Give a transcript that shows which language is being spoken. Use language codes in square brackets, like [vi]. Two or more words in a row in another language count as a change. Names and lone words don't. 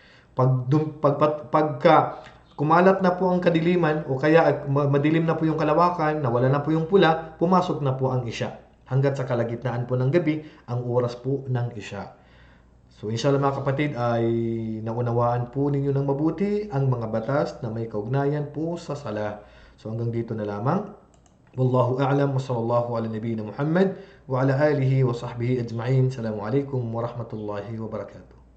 [tl] Pagka kumalat na po ang kadiliman o kaya madilim na po yung kalawakan, nawala na po yung pula, pumasok na po ang isya. Hanggat sa kalagitnaan po ng gabi, ang oras po ng isya. So [ar] إن شاء الله [tl] mga kapatid ay naunawaan po ninyo ng mabuti ang mga batas na may kaugnayan po sa sala. So hanggang dito na lamang. [ar] والله أعلم وصلى الله على نبينا محمد وعلى آله وصحبه أجمعين. السلام عليكم ورحمة الله وبركاته.